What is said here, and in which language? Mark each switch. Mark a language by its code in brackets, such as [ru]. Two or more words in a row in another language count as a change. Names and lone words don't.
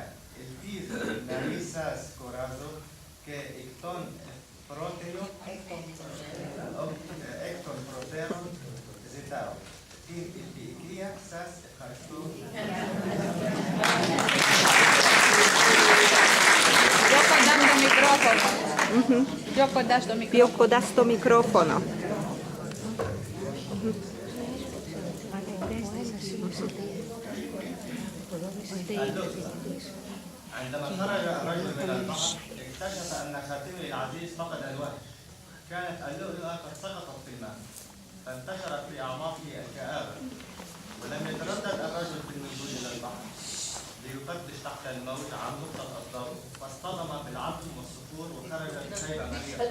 [el] Ελπίζω να μην σας κουράζω και εκ των προτέρων ζητάω. Την επικρία σας ευχαριστώ. Πιο κοντά στο μικρόφωνο. Πιο κοντά στο μικρόφωνο. Πιο κοντά στο μικρόφωνο. [ar] عندما خرج الرجل من البحر اكتشف ان خاتمه العزيز فقد الوهج. كانت اللؤلؤه قد سقطت في الماء فانتشرت في اعماقه الكآبه ولم يتردد الرجل في النزول الى البحر ليفتش تحت الموج عن نقطه الضوء فاصطدم بالعظم والصخور وخرج بشيبه مريره.